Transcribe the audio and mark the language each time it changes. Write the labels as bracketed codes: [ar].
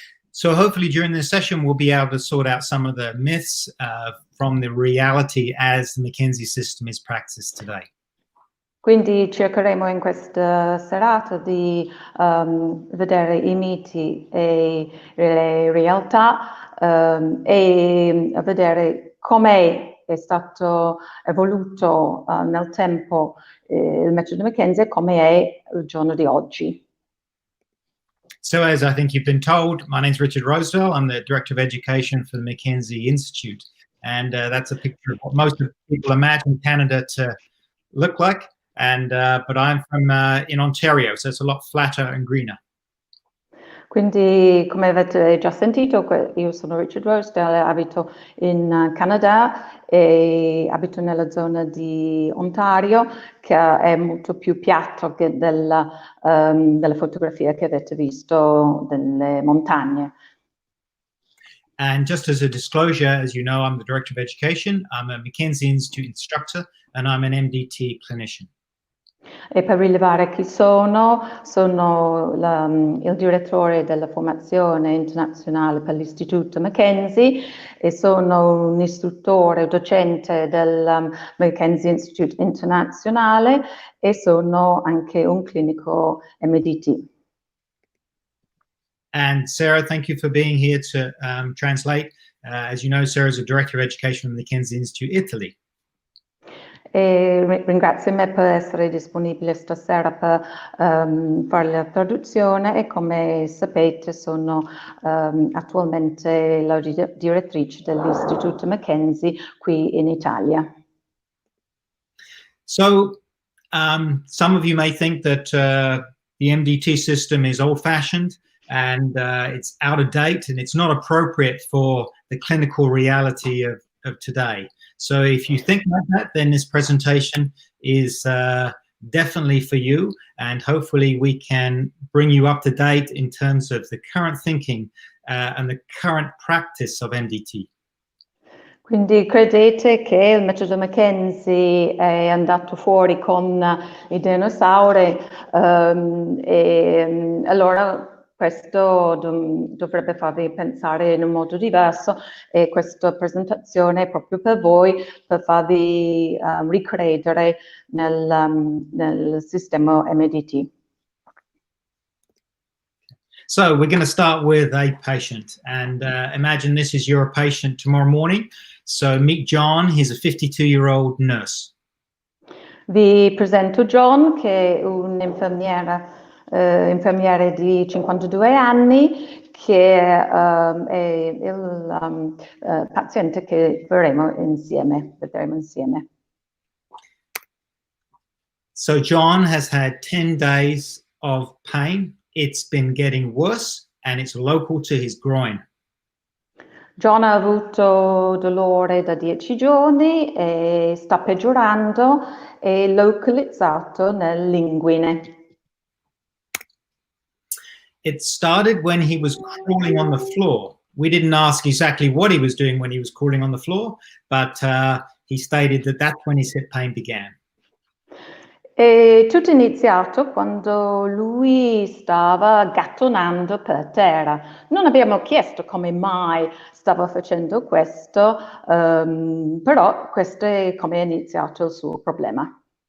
[en] So hopefully during this session we'll be able to sort out some of the myths from the reality as the McKenzie system is practiced today. [it] Quindi cercheremo in questa serata di vedere i miti e le realtà e vedere come è stato evoluto nel tempo il metodo McKenzie e come è il giorno di oggi. [en] So as I think you've been told, my name's Richard Rosedale. I'm the Director of Education for the McKenzie Institute. And that's a picture of what most people imagine Canada to look like. And but I'm from in Ontario, so it's a lot flatter and greener. [it] Quindi, come avete già sentito, io sono Richard Rosedale, abito in Canada e abito nella zona di Ontario, che è molto più piatto che delle fotografie che avete visto delle montagne. [en] And just as a disclosure, as you know, I'm the Director of Education. I'm a McKenzie Institute instructor, and I'm an MDT clinician. [it] E per rilevare chi sono il direttore della formazione internazionale per l'Istituto McKenzie e sono un istruttore, docente del McKenzie Institute internazionale e sono anche un clinico MDT. [en] And Sarah, thank you for being here to translate. As you know, Sarah is a Director of Education from the McKenzie Institute, Italy. [it] E ringrazio me per essere disponibile stasera per fare la traduzione e come sapete sono attualmente la direttrice dell'Istituto McKenzie qui in Italia. [en] So some of you may think that the MDT system is old-fashioned and it's out of date and it's not appropriate for the clinical reality of today. So if you think like that, then this presentation is definitely for you, and hopefully we can bring you up to date in terms of the current thinking and the current practice of MDT. [it] Quindi credete che il metodo McKenzie è andato fuori con i dinosauri e allora questo dovrebbe farvi pensare in un modo diverso e questa presentazione è proprio per voi, per farvi ricredere nel sistema MDT. [en] So we're going to start with a patient, and imagine this is your patient tomorrow morning. So meet John, he's a 52-year-old nurse. [it] Vi presento John, che è un infermiere di 52 anni, che è il paziente che vedremo insieme. [en] So John has had 10 days of pain. It's been getting worse and it's local to his groin. [it] John ha avuto dolore da 10 giorni e sta peggiorando, è localizzato nell'inguine. [en] It started when he was crawling on the floor. We didn't ask exactly what he was doing when he was crawling on the floor, but he stated that that's when his hip pain began. [it] E tutto è iniziato quando lui stava gattonando per terra. Non abbiamo chiesto come mai stava facendo questo, però questo è come è iniziato il suo problema.